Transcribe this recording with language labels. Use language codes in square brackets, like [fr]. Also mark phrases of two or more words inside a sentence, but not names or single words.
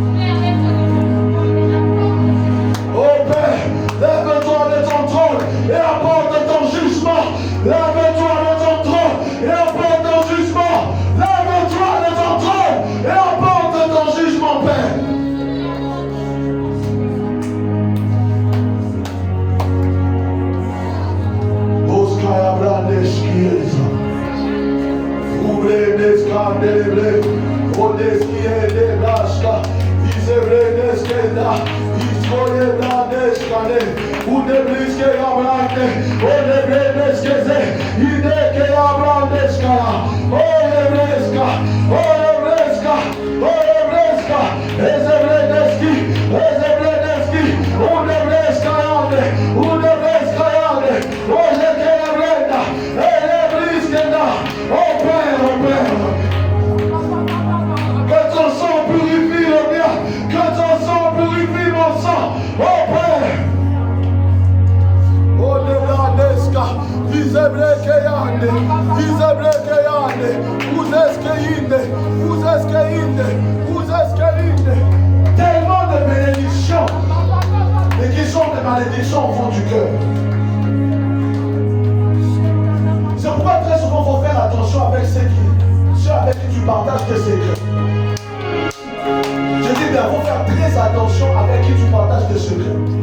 [fr] Oh Père, lève-toi de ton trône et apporte ton jugement. Lève-toi de ton trône et apporte ton jugement. Lève-toi de ton trône et apporte ton jugement, Père. Oskaya Brandeskieza. Ubredeskadeble. Odeskiede Blaska. Isebredeskeda. Iskoyebradeskade. Udebliske Abrande. Odebredeskeze. Ideke Abrandeskala. Olebreska. Olebreska. Olebreska. Ezebredeski. Ezebredeski. Udebreska Yande. Udebreska Yande. Ojeke Abranda. Elebriskeda. Oh Père, oh Père. Que ton sang purifie le mien. Que ton sang purifie mon sang. Oh Père. Oh Nebradeska. Isebrekeyande. Isebrekeyande. Uzeskeinde. Uzeskeinde. Uzeskeinde. Tellement de bénédictions. Et qui sont des malédictions au fond du cœur. il faut faire attention avec ceux avec qui tu partages tes secrets. Je dis bien, il faut faire très attention avec qui tu partages tes secrets.